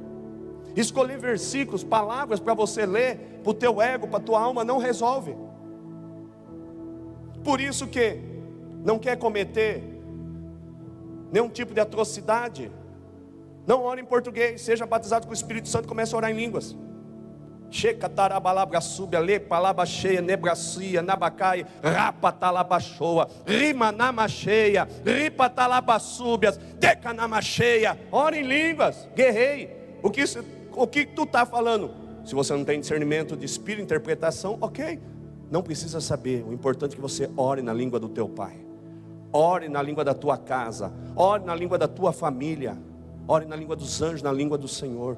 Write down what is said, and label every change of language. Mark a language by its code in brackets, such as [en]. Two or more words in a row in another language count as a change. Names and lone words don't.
[pt] Escolher versículos, palavras para você ler, para o teu ego, para a tua alma, não resolve. por isso que não quer cometer nenhum tipo de atrocidade, não ore em português, seja batizado com o Espírito Santo e comece a orar em línguas. Checa tarabalabra súbia, le palaba cheia, nebracia, nabacai, rapa talabachoa, rima namacheia, ripa talabasúbias, teca namacheia. Ora em línguas, guerrei. O que tu está falando? Se você não tem discernimento de espírito, interpretação, ok, não precisa saber. O importante é que você ore na língua do teu pai, ore na língua da tua casa, ore na língua da tua família, ore na língua dos anjos, na língua do Senhor.